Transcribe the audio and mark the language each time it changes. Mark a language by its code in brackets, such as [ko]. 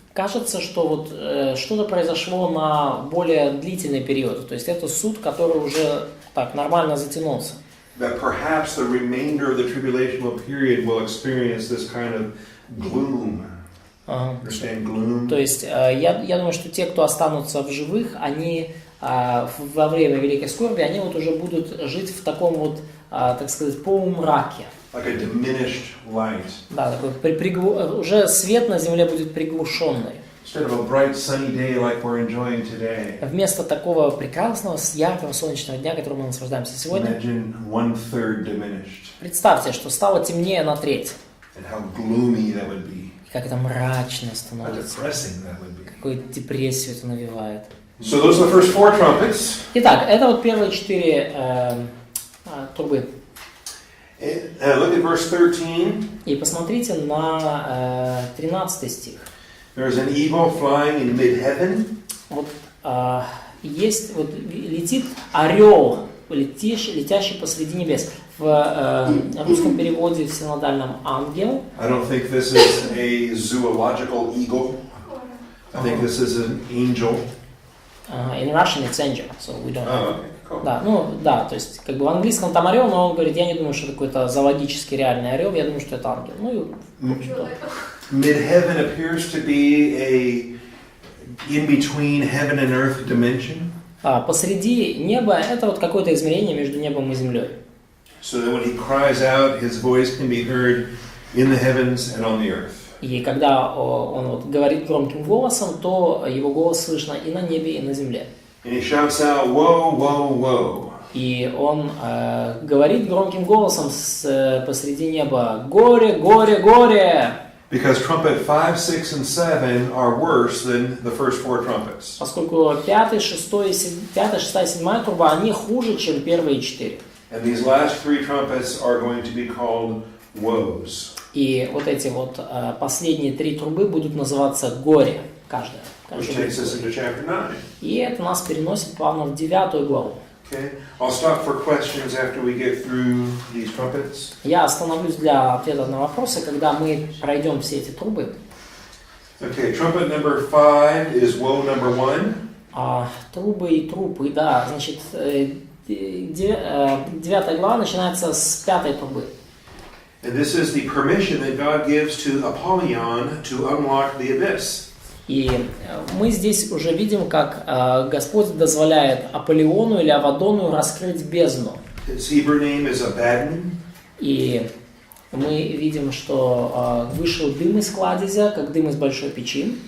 [ru] кажется, что вот что-то произошло на более длительный период. То есть это суд, который уже так нормально затянулся. [en] That perhaps the remainder of the tribulational period will experience this kind of gloom. Understand gloom? [ru] То есть я думаю, что те, кто останутся в живых, они во время Великой Скорби, они вот уже будут жить в таком вот, так сказать, полумраке. [en] Like a diminished light. [ru] Да, такой уже свет на земле будет приглушенный. [en] Instead of a bright sunny day like we're enjoying today. [ru] Вместо такого прекрасного, яркого солнечного дня, которым мы наслаждаемся сегодня, [en] Imagine 1/3 diminished. [ru] представьте, что стало темнее на треть. [en] And how gloomy that would be. [ru] И как это мрачно [en] How [ru] становится. [en] depressing that would be. [ru] Какую депрессию это навевает. [en] So those are the first 4 trumpets. [ru] Итак, это вот первые 4 трубы. [en] Look at verse 13. [ru] И посмотрите на 13 стих. [en] There's an eagle flying in mid-heaven. [ru] Вот есть, вот летит орел, летящий посреди небес. В русском переводе в синодальном ангел. [en] I don't think this is a zoological eagle. I think this is an angel. In Russian it's angel, so we don't know. Okay, cool. [ru] Да, ну да, то есть как бы в английском там орел, но он говорит, я не думаю, что это какой-то зоологически реальный орел, я думаю, что это ангел. Ну и в общем-то. [en] Mid-heaven appears to be a in-between heaven and earth dimension. [ru] Посреди неба это вот какое-то измерение между небом и землей. [en] So that when he cries out, his voice can be heard in the heavens and on the earth. [ru] И когда он вот говорит громким голосом, то его голос слышно и на небе, и на земле. [en] And he shouts out, "Woe, woe, woe!" [ru] И он говорит громким голосом посреди неба: «Горе, горе, горе!» [en] Because trumpet 5, 6, and 7 are worse than the first 4 trumpets. [ru] Поскольку 5, 6, 7 труба, они хуже, чем первые 4. [en] And these last 3 trumpets are going to be called woes. [ru] И вот эти вот последние 3 трубы будут называться горе, каждая. [en] Which takes us into chapter 9. [ru] И это нас переносит плавно в 9 главу. [en] Okay, I'll stop for questions after we get through these trumpets. [ru] Я остановлюсь для ответа на вопросы, когда мы пройдем все эти трубы. [en] Okay, trumpet number 5 is woe number 1. [ru] Трубы и трубы, да, значит, 9 глава начинается с 5 трубы. [en] And this is the permission that God gives to Apollyon to unlock the abyss. [ru] И мы здесь уже видим, как Господь дозволяет Аполлиону или Авадону раскрыть бездну. [en] His Hebrew name is Abaddon. [ru] И мы видим, что вышел дым из кладезя, как дым из большой печи.